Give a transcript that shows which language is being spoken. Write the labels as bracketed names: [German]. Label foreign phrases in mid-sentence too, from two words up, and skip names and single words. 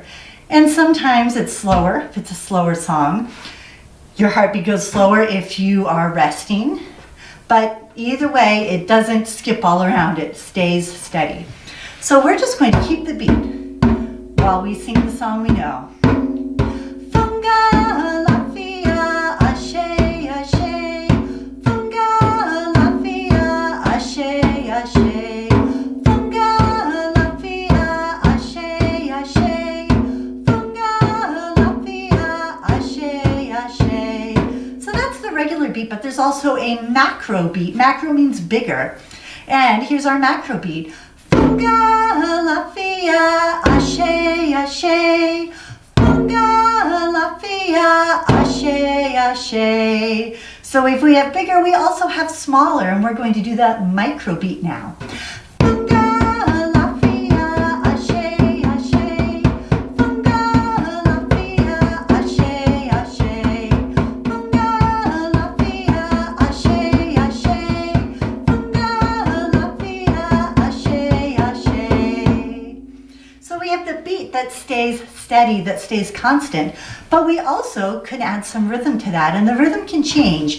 [English] And sometimes it's slower, if it's a slower song. Your heartbeat goes slower if you are resting. But either way, it doesn't skip all around. It stays steady. So we're just going to keep the beat while we sing the song we know. [Yoruba] Funga la fia, ashe, ashe. Funga la fia, ashe, ashe. Funga la fia, ashe, ashe. Funga la fia, ashe, ashe. [English] So that's the regular beat, but there's also a macro beat. Macro means bigger. And here's our macro beat. [Yoruba] Funga la fia, ashe, ashe. Funga la fia, ashe, ashe. [English] So if we have bigger, we also have smaller, and we're going to do that micro beat now. [Yoruba] Funga la fia, ashe, ashe. Funga la fia, ashe, ashe. Funga la fia, ashe, ashe. Funga la fia, ashe, ashe. [English] So we have the beat that stays steady, that stays constant, but we also could add some rhythm to that, and the rhythm can change.